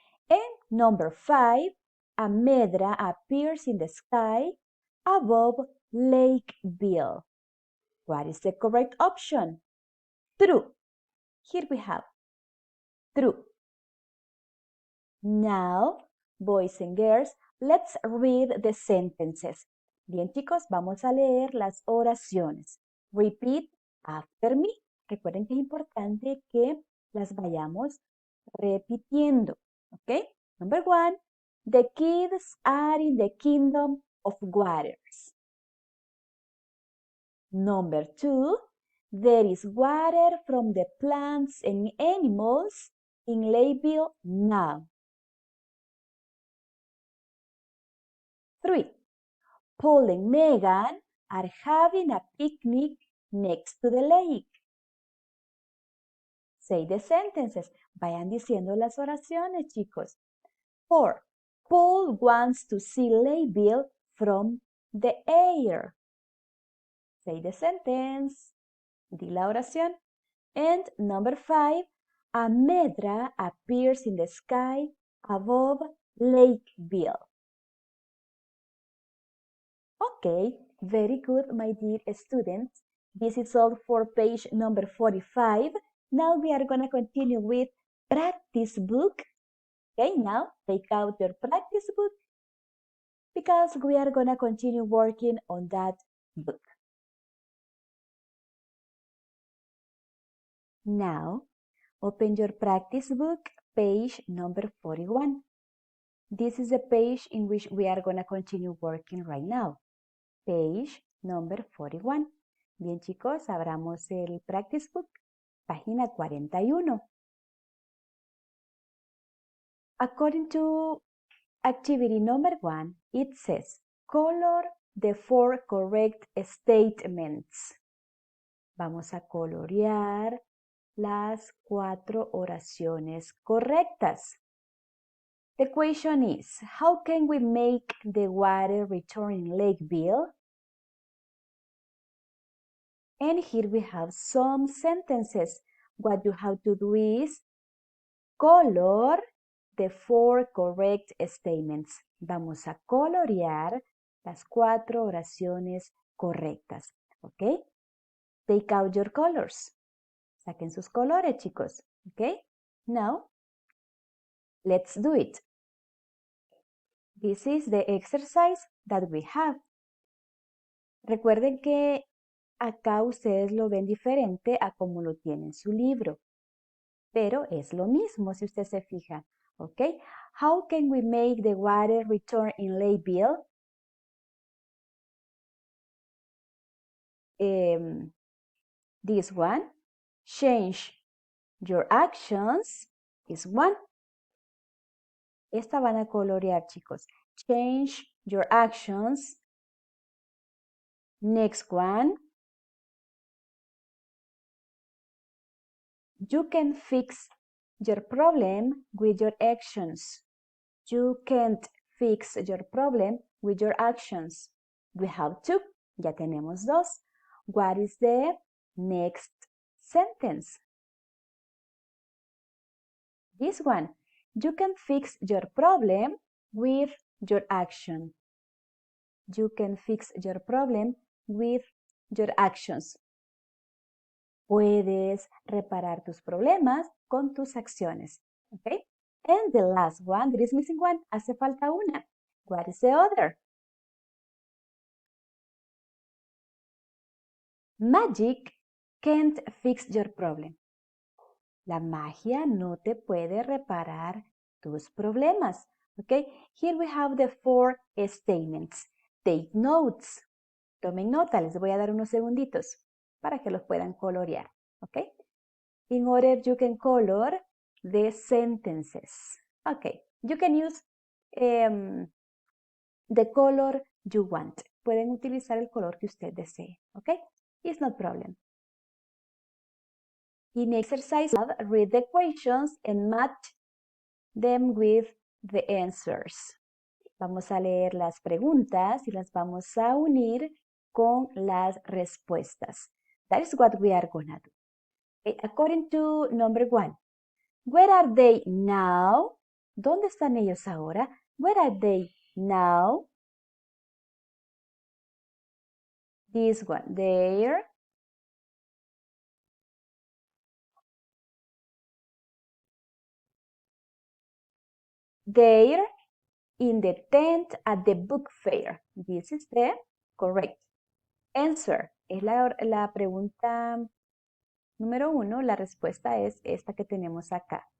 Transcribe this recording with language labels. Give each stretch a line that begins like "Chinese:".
English: And number 5. Amedra appears in the sky above Lakeville. What is the correct option? True. Here we have true. Now, boys and girls, let's read the sentences.
Spanish: Bien, chicos, vamos a leer las oraciones.
English: Repeat after me.
Spanish: Recuerden que es importante que las vayamos repitiendo.
English: ¿Ok? Number 1. The kids are in the kingdom of waters. Number 2. There is water from the plants and animals in Lakeville now. 3. Paul and Megan are having a picnic next to the lake. Say the sentences.
Spanish: Vayan diciendo las oraciones, chicos.
English: 4. Paul wants to see Lakeville from the air. Say the sentence.
Spanish: Di la oración.
English: And number 5. Amedra appears in the sky above Lakeville. Okay, very good, my dear students. This is all for page number 45. Now we are going to continue with practice book. Okay, now take out your practice book because we are going to continue working on that book. Now, open your practice book, page number 41. This is the page in which we are going to continue working right now. Page number 41.
Spanish: Bien, chicos, abramos el
English: practice book,
Spanish: página 41.
English: According to activity number 1, it says, color the 4 correct statements.
Spanish: Vamos a colorear las 4 oraciones correctas.
English: The question is, how can we make the water return in Lakeville? And here we have some sentences. What you have to do is color the 4 correct statements.
Spanish: Vamos a colorear las 4 oraciones correctas. ¿Ok?
English: Take out your colors.
Spanish: Saquen sus colores, chicos.
English: ¿Ok? Now, let's do it. This is the exercise that we have.
Spanish: Recuerden que acá ustedes lo ven diferente a como lo tiene en su libro. Pero es lo mismo si usted se fija.
English: ¿Ok? How can we make the water return in Lakeville? This one. Change your actions is one.
Spanish: Esta van a colorear, chicos.
English: Change your actions. Next one. You can fix your problem with your actions. You can't fix your problem with your actions. We have two.
Spanish: Ya tenemos dos.
English: What is the next sentence? This one. You can fix your problem with your action. You can fix your problem with your actions.
Spanish: Puedes reparar tus problemas con tus acciones.
English: Okay? And the last one, there is missing one.
Spanish: Hace falta una.
English: What is the other? Magic can't fix your problem.
Spanish: La magia no te puede reparar tus problemas.
English: Okay? Here we have the 4 statements. Take notes.
Spanish: Tomen nota, les voy a dar unos segunditos para que los puedan colorear.
English: Okay? In order you can color the sentences. Okay, you can use the color you want.
Spanish: Pueden utilizar el color que usted desee.
English: Okay? It's no problem. In exercise, read the questions and match them with the answers.
Spanish: Vamos a leer las preguntas y las vamos a unir con las respuestas.
English: That is what we are gonna do. Okay, according to number 1, where are they now?
Spanish: ¿Dónde están ellos ahora?
English: Where are they now? This one, there. There in the tent at the book fair. This is the correct answer.
Spanish: Es la pregunta número 1. La respuesta es esta que tenemos acá.